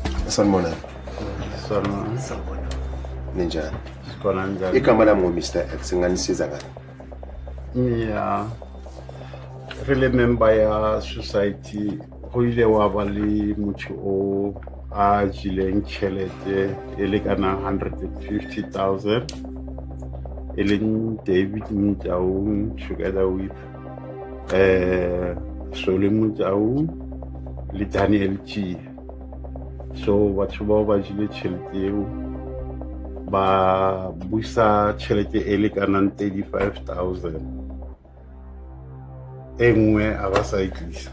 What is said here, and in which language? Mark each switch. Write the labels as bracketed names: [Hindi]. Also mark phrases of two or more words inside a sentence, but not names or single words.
[Zulu] Sanibona. Sanibona. Ninjani? Sikhona njani? Igama lami Mr. X nganisiza ngani? [English] Yeah. [Northern Sotho] Re member ya society go ile wa ba le motho o a jileng tšhelete e le kana 150,000 e leng David Mtaung [English] together with [Northern Sotho] Sole Mtaung le Daniel G. So batho bao ba jile tšhelete eo ba busa tšhelete e le kana 35,000 engwe a ba sa itlisa.